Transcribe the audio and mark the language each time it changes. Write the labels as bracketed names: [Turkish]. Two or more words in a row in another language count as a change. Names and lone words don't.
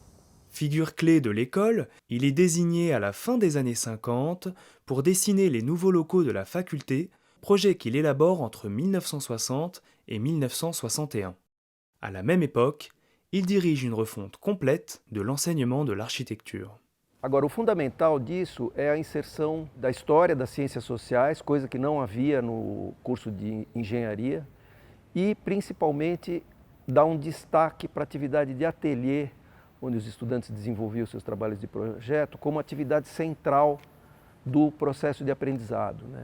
[French] Figure clé de l'école, il est désigné à la fin des années 50 pour dessiner les nouveaux locaux de la faculté, projet qu'il élabore entre 1960 et 1961. À la même époque, il dirige une refonte complète de l'enseignement de l'architecture. [Portuguese] Agora, o fundamental disso é a inserção da história das ciências sociais, coisa que não havia no curso de engenharia, e principalmente dar um destaque para a atividade de ateliê, onde os estudantes desenvolviam seus trabalhos de projeto, como atividade central do processo de aprendizado, né?